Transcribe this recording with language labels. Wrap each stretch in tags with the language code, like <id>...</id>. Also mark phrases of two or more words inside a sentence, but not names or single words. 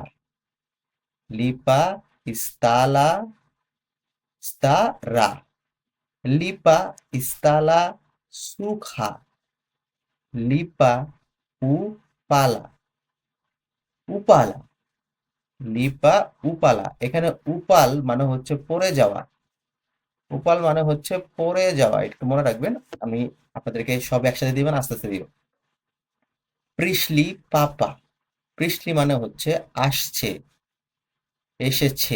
<bn>লিপা ইস্তালা ইস্তারা। লিপা ইস্তালা সুখা। লিপা উপালা উপালা। লিপা উপালা। এখানে উপাল মানে হচ্ছে পড়ে যাওয়া। উপাল মানে হচ্ছে পড়ে যাওয়া, একটু মনে রাখবেন। আমি আপনাদেরকে সব একসাথে দিবেন, আস্তে আস্তে দিব। প্রিশলি পাপা। প্রিশলি মানে হচ্ছে আসছে, এসেছে।</bn>